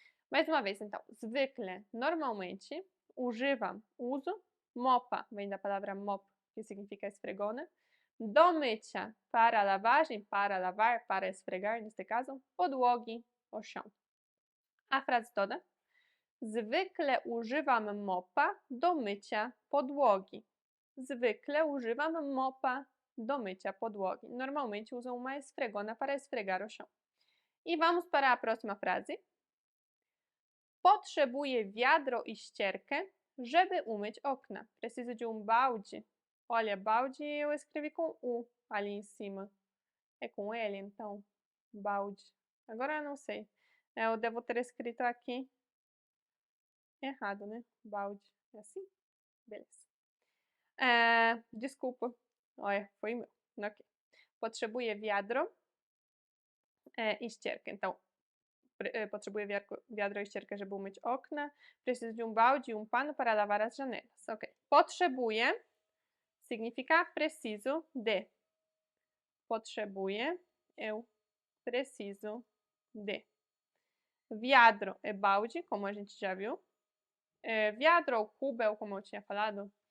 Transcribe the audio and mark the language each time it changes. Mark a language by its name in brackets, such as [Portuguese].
[Portuguese] Mais uma vez, então, zwykle, normalmente, używam, uso, mopa vem da palavra mop, que significa esfregona, do mycia, para lavagem, para lavar, para esfregar, neste caso, podłogi, o chão. A frase toda? [Polish] Zwykle używam mopa do mycia podłogi. Zwykle używam mopa do mycia podłogi. [Portuguese] Normalmente uso uma esfregona para esfregar o chão. E vamos para a próxima frase. [Polish] Potrzebuję wiadro i ścierkę, żeby umyć okna. [Portuguese] Preciso de balde. Olha, balde eu escrevi com U ali em cima. É com L, então? Balde. Agora eu não sei. Eu devo ter escrito aqui errado, né? Balde. É assim? Beleza. Desculpa. Olha, foi meu. Ok. [Polish] Potrzebuję wiadro i ścierkę. Então, potrzebuję wiadro i ścierkę, żeby umyć okna. [Portuguese] Preciso de balde e pano para lavar as janelas. Ok. Potrzebuję significa preciso de. Potrzebuję, eu preciso de. Wiadro é balde, como a gente já viu. Wiadro ou kubel, como eu tinha falado.